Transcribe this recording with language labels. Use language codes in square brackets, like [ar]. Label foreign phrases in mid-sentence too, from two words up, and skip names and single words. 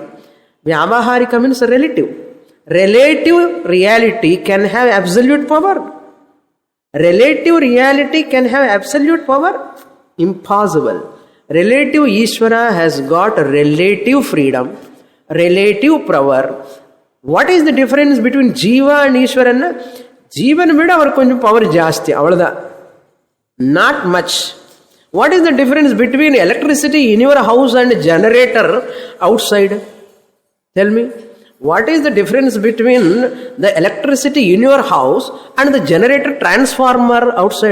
[en] Vyavaharika means relative. Relative reality can have absolute power. Relative reality can have absolute power? Impossible. Relative Ishvara has got relative freedom, relative power. What is the difference between Jiva and Ishvara? [ta] ஜீவனை விட அவர் கொஞ்சம் power ஜாஸ்தி, அவ்வளவுதான். [en] Not much. What is the difference between electricity in your house and generator outside? Tell me. What is the difference between the electricity in your house and the generator transformer outside?